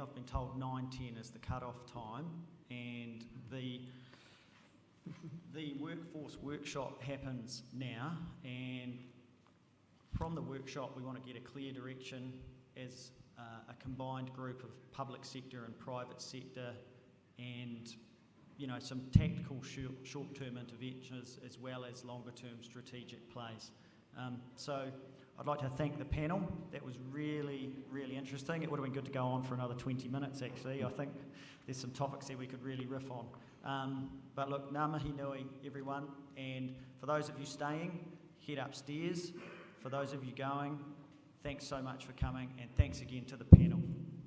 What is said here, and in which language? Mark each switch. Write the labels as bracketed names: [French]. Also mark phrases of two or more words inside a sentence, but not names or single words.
[English] I've been told 9:10 is the cut-off time, and the workforce workshop happens now, and from the workshop we want to get a clear direction as a combined group of public sector and private sector, and some tactical short-term interventions as well as longer-term strategic plays. So I'd like to thank the panel. That was really, really interesting. It would have been good to go on for another 20 minutes, actually. I think there's some topics there we could really riff on. But look, [Māori] ngā mihi nui, [English] everyone. And for those of you staying, head upstairs. For those of you going, thanks so much for coming, and thanks again to the panel.